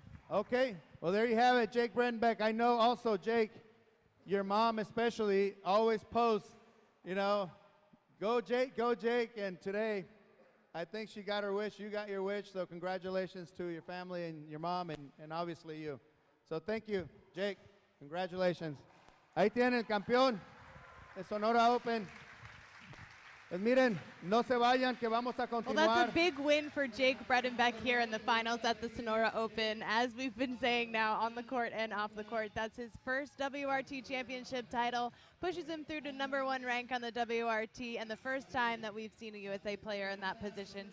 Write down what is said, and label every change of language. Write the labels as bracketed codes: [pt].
[en] Okay, well, there you have it, Jake Bredenbeck. I know also, Jake, your mom especially always posts, you know, go Jake, and today I think she got her wish, you got your wish, so congratulations to your family and your mom and obviously you. So thank you, Jake, congratulations. [es] Ahí tienen el campeón de Sonora Open. Pues miren, no se vayan, que vamos a continuar. [en] Well, that's a big win for Jake Bredenbeck here in the finals at the Sonora Open. As we've been saying now on the court and off the court, that's his first WRT championship title, pushes him through to #1 rank on the WRT, and the first time that we've seen a USA player in that position.